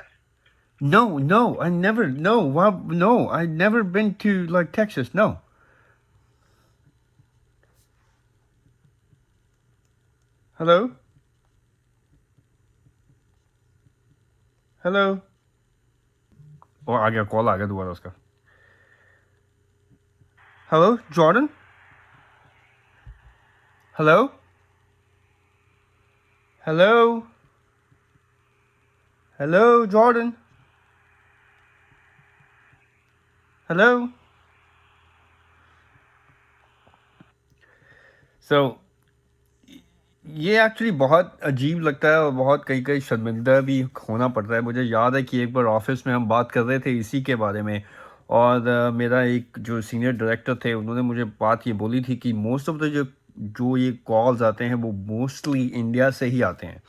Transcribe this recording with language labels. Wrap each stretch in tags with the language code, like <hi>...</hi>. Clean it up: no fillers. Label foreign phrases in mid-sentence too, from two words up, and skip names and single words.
<en>No, I never. No, wow, no, I've never been to like Texas. No. Hello. Hello.</en> <hi>Oh, आ गया कॉल आ गया दोबारा उसका.</hi> <en>Hello, Jordan. Hello. Hello, Jordan. Hello.</en> <hi>So ये एक्चुअली बहुत अजीब लगता है और बहुत कई शर्मिंदा भी होना पड़ता है. मुझे याद है कि एक बार ऑफिस में हम बात कर रहे थे इसी के बारे में और मेरा एक जो</hi> <en>senior director</en> <hi>थे उन्होंने मुझे बात ये बोली थी कि</hi> <en>most of the</en> <hi>जो ये कॉल्स आते हैं वो मोस्टली इंडिया से ही आते हैं.</hi>